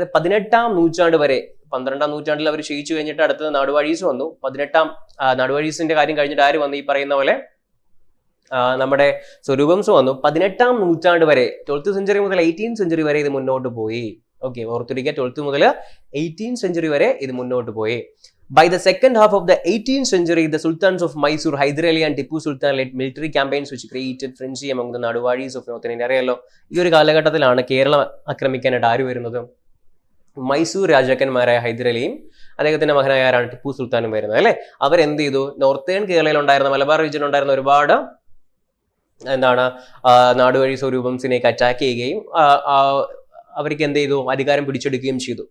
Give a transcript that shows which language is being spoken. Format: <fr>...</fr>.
<ml>അതായത് 18ാം നൂറ്റാണ്ട് വരെ, 12ാം നൂറ്റാണ്ടിൽ അവർ ക്ഷയിച്ചു കഴിഞ്ഞിട്ട് അടുത്തത് നാടുവാഴീസ് വന്നു. 18ാം നാടുവാഴീസിന്റെ കാര്യം കഴിഞ്ഞിട്ട് ആര് വന്നു, ഈ പറയുന്ന പോലെ നമ്മുടെ സ്വരൂപംസ് വന്നു. 18ാം നൂറ്റാണ്ട് വരെ, 12th century മുതൽ 18th century വരെ ഇത് മുന്നോട്ട് പോയി. ഓക്കെ, ഓർത്തിരിക്കുക, 12th മുതൽ 18th century വരെ ഇത് മുന്നോട്ട് പോയി.</ml> <en>By the second half of the 18th century, the sultans of Mysore, Hyder Ali and Tipu Sultan led military campaigns which created frenzy among the Naduwadis of Northern India.</en> <ml>അറിയാലോ, ഈ ഒരു കാലഘട്ടത്തിലാണ് കേരളം ആക്രമിക്കാനായിട്ട് ആര് വരുന്നത്, മൈസൂർ രാജാക്കന്മാരായ ഹൈദർ അലിയും അദ്ദേഹത്തിന്റെ മകനായ ആരാണ്, ടിപ്പു സുൽത്താനും വരുന്നത്. അല്ലെ, അവരെന്ത് ചെയ്തു, നോർത്തേൺ കേരളയിൽ ഉണ്ടായിരുന്ന, മലബാർ റീജിയൻ ഉണ്ടായിരുന്ന ഒരുപാട് എന്താണ് നാടുവഴി സ്വരൂപംസിനെയൊക്കെ അറ്റാക്ക് ചെയ്യുകയും അവർക്ക് എന്ത് ചെയ്തു, അധികാരം പിടിച്ചെടുക്കുകയും ചെയ്തു.</ml>